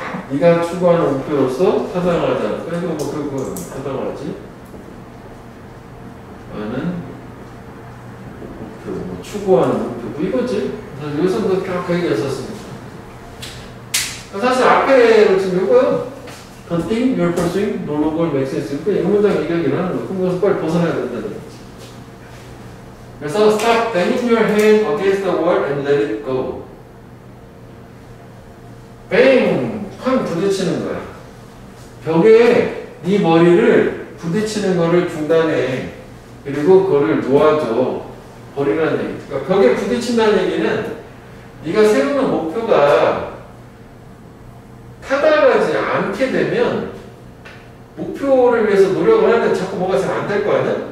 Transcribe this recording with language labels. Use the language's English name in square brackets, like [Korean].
[Korean] 네가 추구하는 목표로서 타당하지 않아. 그래서 뭐 결국은 타당하지 않은 목표, 뭐 추구하는 목표, 뭐 이거지. 여기서도 그 얘기했었으니까. 사실 앞에로 지금 이거요. [English] The thing you're pursuing no longer makes sense. [Korean] 이 문장 얘기하기를 하는 거. 그럼 그것을 빨리 벗어나야 된다는 거지. 그래서 [English] stop banging your head against the wall and let it go. [Korean] bang! 쾅 부딪히는 거야. 벽에 네 머리를 부딪히는 거를 중단해. 그리고 그거를 놓아줘. 버리라는 얘기. 그러니까 벽에 부딪힌다는 얘기는 네가 세우는 목표가 타당하지 않게 되면 목표를 위해서 노력을 하는데 자꾸 뭐가 잘 안 될 거 아니야?